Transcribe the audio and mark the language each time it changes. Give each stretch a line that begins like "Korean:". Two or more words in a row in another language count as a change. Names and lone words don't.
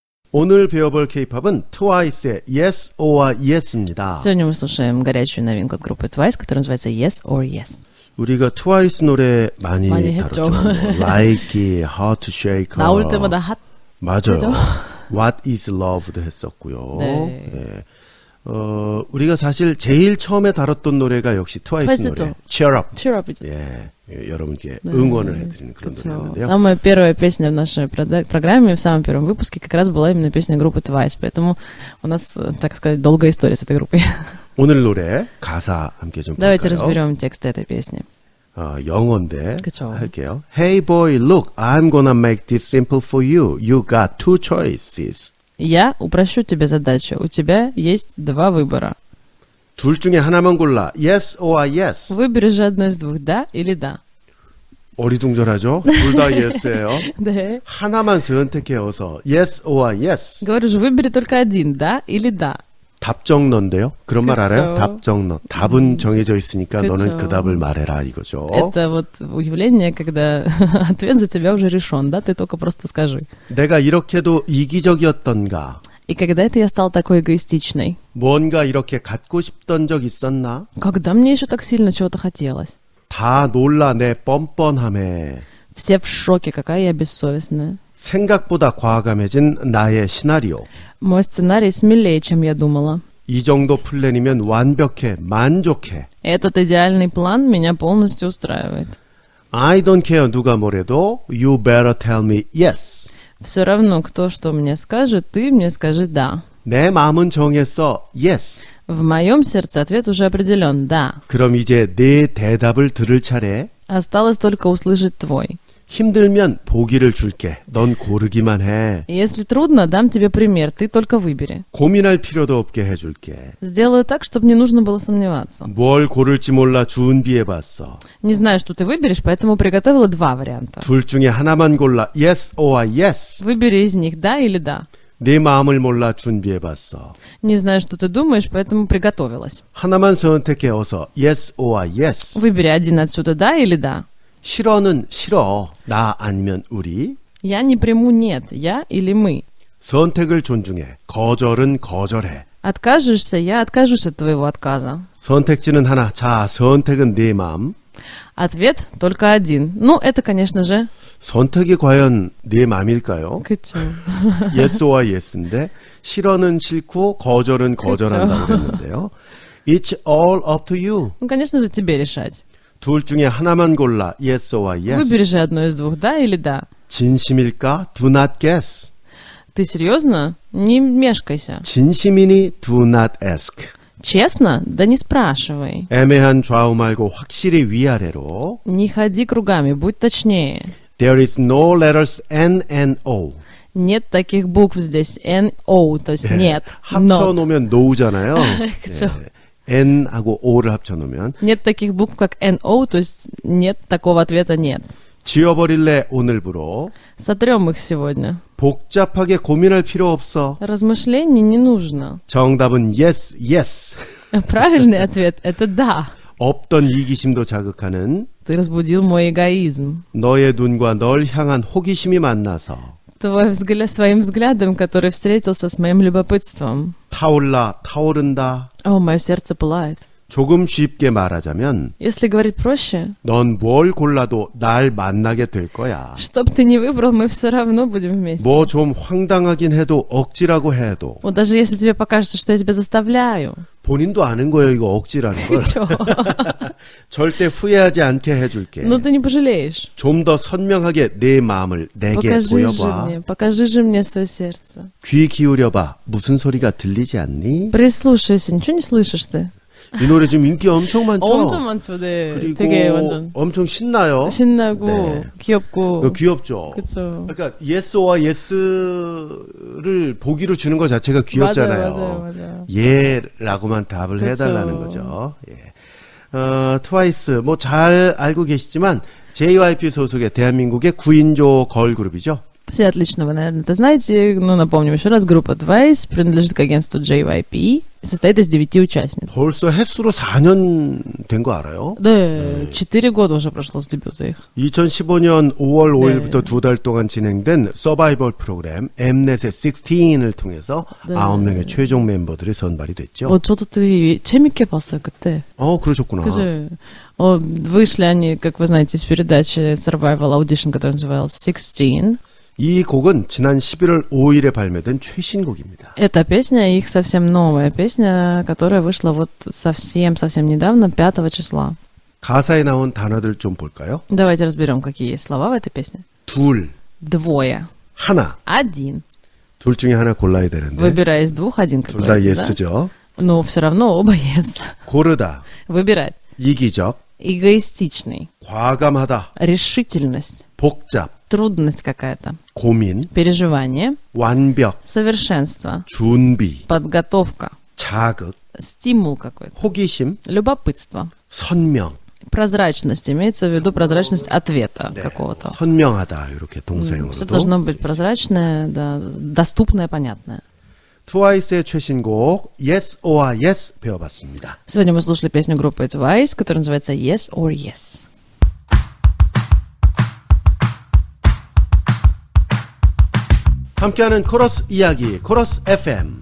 Korean: 오늘 배워볼 K-팝은 트와이스의 Yes or Yes입니다.
Russian: Сегодня мы слушаем горячую новинку от группы Twice, которая называется Yes or Yes.
Korean: 우리가 트와이스 노래 많이 많이 다뤘죠. 했죠. 뭐, Like, Heart Shaker. 나올 때마다 핫. 맞아요. 그죠? What is Love도 했었고요. 네. 예. 우리가 사실 제일 처음에 다뤘던 노래가 역시 트와이스 노래. 트와이스죠. Cheer Up. Cheer up. 여러분께 응원을 해드리는 그런 그쵸. 노래였는데요.
Russian: Самая первая песня в нашей программе, в самом первом выпуске, как раз была именно песня группы Twice. Поэтому у нас, так сказать, долгая история с этой группой.
Korean: 오늘 노래 가사 함께 좀
Russian: Давайте
Korean: 볼까요?
Russian: разберем текст этой песни.
Korean: 영어인데 그쵸. 할게요.
English: Hey boy, look, I'm gonna make this simple for you. You got two choices.
Russian: Я упрощу тебе задачу. У тебя есть два выбора.
Korean: 둘 중에 하나만 골라.
English: Yes or yes.
Russian: Выбери же одно из двух, да или да.
Korean: 어리둥절하죠? 둘 다 yes예요.
Russian: Да.
Korean: 하나만 선택해서
English: yes or yes.
Russian: Говорю же, выбери только один, да или да.
Korean: 답정너인데요. 그런 말 그쵸. 알아요? 답정너. 답은 정해져 있으니까 그쵸. 너는 그 답을 말해라 이거죠.
Russian: Это вот явление, когда ответ за тебя уже решен, да, ты только просто скажи.
Korean: 내가 이렇게도 이기적이었던가?
Russian: И когда это я стала такой эгоистичной?
Korean: 뭔가 이렇게 갖고 싶던 적 있었나?
Russian: Когда мне еще так сильно чего-то хотелось?
Korean: 다 놀라 내 뻔뻔함에.
Russian: Все в шоке, какая я бессовестная.
Korean: 생각보다 과감해진 나의 시나리오.
Russian: Мой сценарий смелее, чем я думала.
Korean: 이 정도 플랜이면 완벽해, 만족해.
Russian: Этот идеальный план меня полностью устраивает.
English: I don't care
Korean: 누가 뭐래도
English: you better tell me yes.
Russian: Все равно, кто что мне скажет, ты мне скажи «да».
Korean: 내 마음은 정했어, yes.
Russian: В моем сердце ответ уже определен «да».
Korean: 그럼 이제 내 대답을 들을 차례.
Russian: Осталось только услышать твой.
Korean: 힘들면 보기를 줄게. 넌 고르기만 해.
Russian: Если трудно, дам тебе пример, ты только выбери.
Korean: 고민할 필요도 없게 해줄게.
Russian: Сделаю так, чтобы не нужно было сомневаться.
Korean: 뭘 고를지 몰라 준비해봤어.
Russian: Не знаю, что ты выберешь, поэтому приготовила два варианта.
Korean: 둘 중에 하나만 골라.
English: Yes or yes.
Russian: Выбери из них «да» или «да».
Korean: 네 마음을 몰라 준비해봤어.
Russian: Не знаю, что ты думаешь, поэтому приготовилась.
Korean: 하나만 선택해 어서.
English: Yes or yes.
Russian: Выбери один отсюда «да» или «да».
Korean: 싫어는 싫어. 나 아니면 우리.
Russian: Я не приму «нет», я или мы.
Korean: 선택을 존중해. 거절은 거절해.
Russian: Откажешься, я откажусь от твоего отказа.
Korean: 선택지는 하나. 자, 선택은 네 마음.
Russian: Ответ только один. Ну, это, конечно же...
Korean: 선택이 과연 네 마음일까요? 그쵸.
English: yes or yes인데
Korean: 싫어는 싫고 거절은 거절한다고 그랬는데요.
English: It's all up to you.
Russian: Ну, конечно же, тебе решать.
Korean: 둘 중에 하나만 골라.
English: Yes or yes.
Russian: Выбери же одно из двух, да или да.
Korean: 진심일까?
English: Do not guess.
Russian: Ты серьезно? Не мешкайся.
Korean: 진심이니
English: do not ask.
Russian: Честно? Да не спрашивай.
Korean: 애매한 좌우 말고 확실히 위아래로.
Russian: Не ходи кругами, будь точнее.
English: There is no letters N and O.
Russian: Нет таких букв здесь. N-O, то есть нет.
Korean: Not. 합쳐놓으면 no잖아요. 그쵸. N하고 O를 합쳐놓으면.
Russian: Нет таких букв, как N-O, то есть нет такого ответа нет.
Korean: 지워버릴래 오늘부로.
Russian: Сотрем их сегодня.
Korean: 복잡하게 고민할 필요 없어.
Russian: Размышлений не нужно.
Korean: 정답은
English: yes, yes.
Russian: Правильный ответ – это да.
Korean: 없던 이기심도 자극하는
Russian: Ты разбудил мой эгоизм.
Korean: 너의 눈과 널 향한 호기심이 만나서
Russian: Твой взгляд, своим взглядом, который встретился с моим любопытством.
Korean: 타오른다.
Russian: О, мое сердце пылает.
Korean: 조금 쉽게 말하자면
Russian: Если говорить проще,
Korean: 넌 뭘 골라도 날 만나게 될 거야.
Russian: что бы ты ни выбрал, мы все равно будем вместе.
Korean: 뭐 좀 황당하긴 해도 억지라고 해도
Russian: Вот даже если тебе покажется, что я тебя заставляю.
Korean: 본인도 아는 거예요. 이거 억지라는 걸.
Russian: Чё?
Korean: 절대 후회하지 않게 해줄게.
Russian: Ну ты не пожалеешь.
Korean: 좀 더 선명하게 내 마음을 내게 보여봐.
Russian: Покажи же мне свое сердце.
Korean: 귀 기울여봐. 무슨 소리가 들리지 않니?
Russian: Прислушайся, ничего не слышишь ты?
Korean: 이 노래 지금 인기 엄청 많죠? 엄청 많죠, 네. 그리고 되게 완전 엄청 신나요? 신나고 네. 귀엽고. 귀엽죠? 그쵸. 그러니까 예스와 예스를 보기로 주는 것 자체가 귀엽잖아요. 맞아요. 예라고만 답을 그쵸. 해달라는 거죠. 예. 트와이스 뭐 잘 알고 계시지만 JYP 소속의 대한민국의 9인조 걸그룹이죠.
Russian: Все отлично, вы, наверное, это знаете. Но напомним еще раз, группа Twice принадлежит к агентству JYP и состоит из 9 участниц.
Korean: 벌써 횟수로 4년 된 거 알아요?
Russian: Да, 4 года уже прошло с дебюта их.
Korean: 2015년 5월 5일부터 2달 동안 진행된 서바이벌 프로그램 Mnet의 16을 통해서 네. 9명의 최종 멤버들이 선발이 됐죠.
Russian: Вот что-то ты
Korean: 재밌게 봤어 그때. 그러셨구나.
Russian: Скажи, вышли они, как вы знаете, из передачи Survival Audition, который назывался 16.
Korean: 이 곡은 지난 11월 5일에 발매된 최신곡입니다.
Russian: Эта песня, их совсем новая песня, которая вышла вот совсем недавно, 5 числа.
Korean: 가사에 나온 단어들 좀 볼까요?
Russian: Давайте разберем, какие есть слова в этой песне.
Korean: 둘,
Russian: Двое.
Korean: 하나.
Russian: Один.
Korean: 둘 중에 하나 골라야 되는데
Russian: Выбирай из двух, один, как
Korean: 둘 다
Russian: говорится, да?
Korean: 예스죠.
Russian: Но все равно оба yes.
Korean: 고르다,
Russian: Выбирать.
Korean: 이기적,
Russian: Эгоистичный.
Korean: 과감하다,
Russian: Решительность.
Korean: 복잡,
Russian: Трудность какая-то.
Korean: 고민,
Russian: Переживание.
Korean: 완벽,
Russian: Совершенство.
Korean: 준비,
Russian: Подготовка.
Korean: 자극,
Russian: Стимул какой-то.
Korean: 호기심,
Russian: Любопытство.
Korean: 선명.
Russian: Прозрачность. Имеется в виду прозрачность ответа
Korean: 네,
Russian: какого-то.
Korean: 선명하다 이렇게
Russian: Все
Korean: 동사형으로도.
Russian: должно быть прозрачное, да, доступное, понятное.
Korean: 트와이스의 최신곡 Yes or Yes 배워봤습니다.
Russian: Сегодня мы слушали песню группы Twice, которая называется Yes or Yes.
Korean: 함께하는 코러스 이야기 코러스 FM.